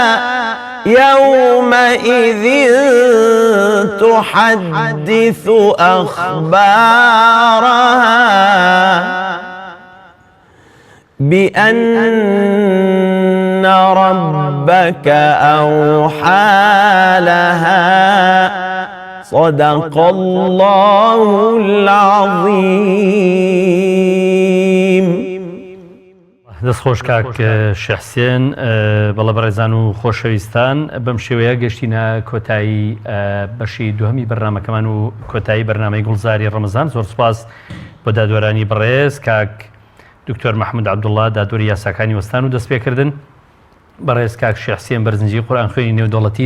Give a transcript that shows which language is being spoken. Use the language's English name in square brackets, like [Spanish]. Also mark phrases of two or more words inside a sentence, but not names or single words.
[Arabic] يومئذ تحدث أخبارها بأن ربك أوحى لها صدق الله العظيم. [Central Kurdish] دەستخۆش کاک شێخ حسێن بەڵە بەڕێزان و خۆشەویستان بەم شێوەیە گەشتینە کۆتایی بەشی دوهەمی بەرنامەکەمان و کۆتایی بەرنامەی گوڵزاری ڕەمەزان. زۆر سوپاس بۆ دادوەرانی بەڕێز کاک دکتۆر مححمود عەبدوڵڵا دادوەری یاساکانی وەستان و دەست پێکردن بەڕێز کاک شێخ حسێن بەرزنجی قورئان خوێنی نێودەوڵەتی